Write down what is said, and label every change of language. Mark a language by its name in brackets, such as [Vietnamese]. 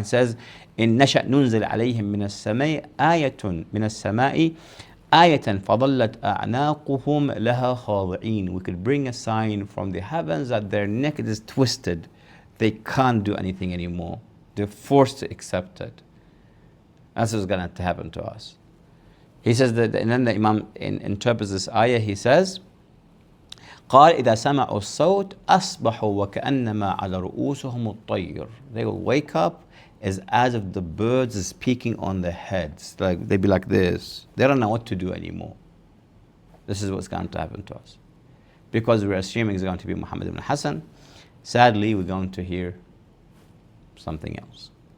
[English] It says, [Arabic] إِن نَشَأْ نُنزِلْ عَلَيْهِمْ مِنَ السَّمَاءِ آيَةٌ مِنَ السَّمَاءِ آيَةً فَظَلَّتْ أَعْنَاقُهُمْ لَهَا خَاضِعِينَ. [English] We could bring a sign from the heavens that their neck is twisted. They can't do anything anymore. They're forced to accept it. That's what's going to happen to us. He says that, and then the Imam interprets this ayah. He says, [Arabic] قال إذا سمعوا الصوت أصبحوا وكأنما على رؤوسهم الطير. [English] They will wake up as if the birds are speaking on their heads. Like they'll be like this. They don't know what to do anymore. This is what's going to happen to us. Because we're assuming it's going to be Muhammad ibn Hassan. Sadly, we're going to hear something else.